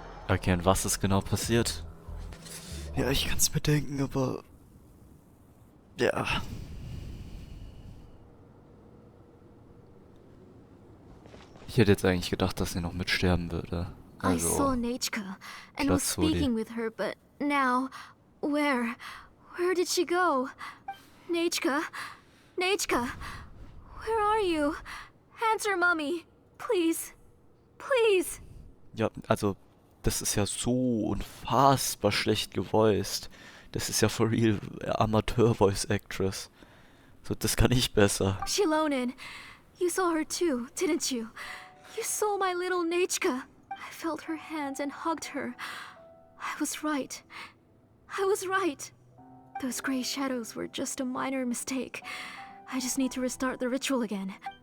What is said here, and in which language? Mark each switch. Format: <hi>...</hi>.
<de>Okay, und was ist genau passiert? Ja, ich kann's mir denken, aber... Ja. Ich hätte jetzt eigentlich gedacht, dass sie noch mitsterben würde.</de> <en>I saw Nechka and was speaking with her, but now... Where? Where did she go? Nechka? Nechka? Where are you? Answer, Mommy. Please. Please.</en> <de>Ja, also... Das ist ja so unfassbar schlecht gevoiced. Das ist ja</de> <en>for real</en> <de>Amateur-Voice-Actress. So, das kann ich besser.</de> <en>Xilonen, you saw her too, didn't you? You saw my little Nechka. I felt her hands and hugged her. I was right. I was right. Those gray shadows were just a minor mistake. I just need to restart the ritual again.</en>